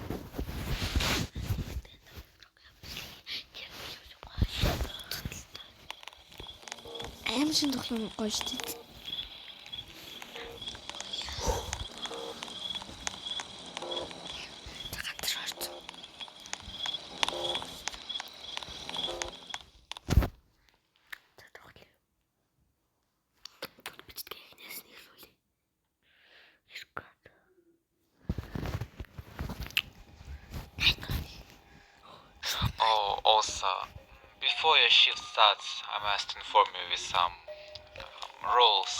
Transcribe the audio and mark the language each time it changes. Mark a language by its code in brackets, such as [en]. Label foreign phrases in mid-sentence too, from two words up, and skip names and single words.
[mn] Аим шин тоглоом гоё шүү дээ. Ганцаараа орсон. За тоглоё. [en] Oh, also, before your shift starts, I must inform you with some rules.